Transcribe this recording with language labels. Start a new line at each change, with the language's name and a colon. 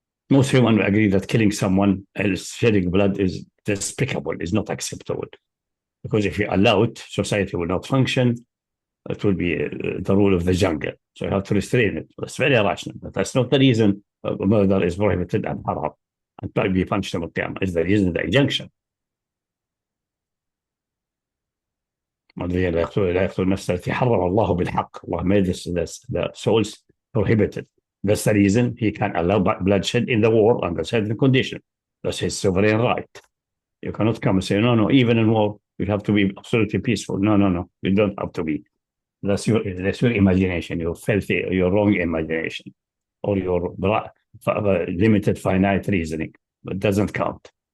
English: Most humans agree that killing someone else, shedding blood, is despicable, is not acceptable. Because if you allow it, society will not function. It will be the rule of the jungle. So you have to restrain it. That's very rational. But that's not the reason murder is prohibited and haram and to be punished in Qiyamah. It's the reason, the injunction.
Arabic: لا يقتل النفس التي حرم الله بالحق.
English: Allah made the souls prohibited. That's the reason he can allow bloodshed in the war under certain condition. That's his sovereign right. You cannot come and say, no, even in war, you have to be absolutely peaceful. No, you don't have to be. That's your imagination, your filthy, your wrong imagination, or your limited finite reasoning. It doesn't count.